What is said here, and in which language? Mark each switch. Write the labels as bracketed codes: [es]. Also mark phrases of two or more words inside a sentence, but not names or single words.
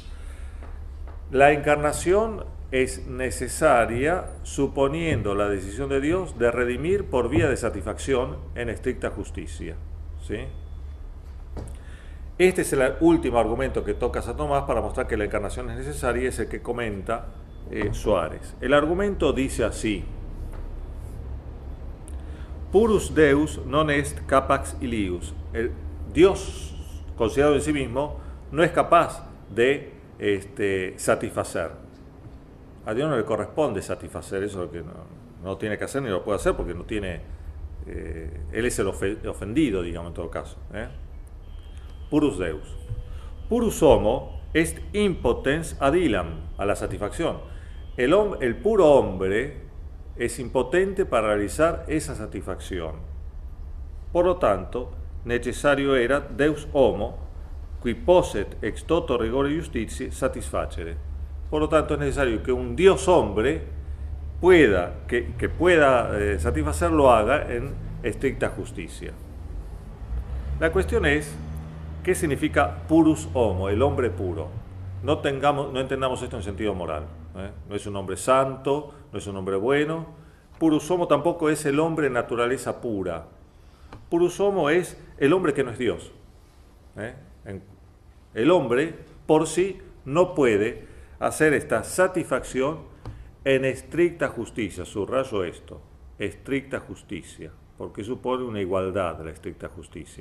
[es] La encarnación es necesaria suponiendo la decisión de Dios de redimir por vía de satisfacción en estricta justicia, ¿sí? Este es el último argumento que toca Santo Tomás para mostrar que la encarnación es necesaria, y es el que comenta Suárez. El argumento dice así: [la] Purus Deus non est capax ilius. [es] El Dios, considerado en sí mismo, no es capaz de satisfacer. A Dios no le corresponde satisfacer, eso es lo que no tiene que hacer ni lo puede hacer porque no tiene. Él es el ofendido, digamos, en todo caso. [la] Purus Deus. Purus homo est impotens ad illam, [es] a la satisfacción. El puro hombre es impotente para realizar esa satisfacción. Por lo tanto, necesario era [la] Deus homo, qui posset ex toto rigore justitiae satisfacere. [es] Por lo tanto, es necesario que un Dios hombre que pueda satisfacer, lo haga en estricta justicia. La cuestión es, ¿qué significa [la] purus homo, [es] el hombre puro? No entendamos esto en sentido moral. No es un hombre santo, no es un hombre bueno. [la] Purus homo [es] tampoco es el hombre naturaleza pura. [la] Purus homo [es] es el hombre que no es Dios. El hombre por sí no puede hacer esta satisfacción en estricta justicia. Subrayo esto, estricta justicia, porque supone una igualdad de la estricta justicia.